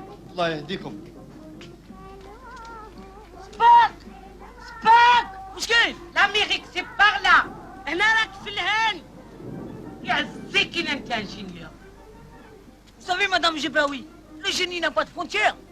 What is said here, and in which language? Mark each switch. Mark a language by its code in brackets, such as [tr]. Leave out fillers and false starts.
[ar] الله يهديكم. سباك! سباك! وش كاين؟ [fr] l'Amérique c'est par là! [ar] هنا راك في الهند! يعزيك انت ingénieur! [fr] Vous savez, Madame Gebraoui, le génie n'a pas de frontières.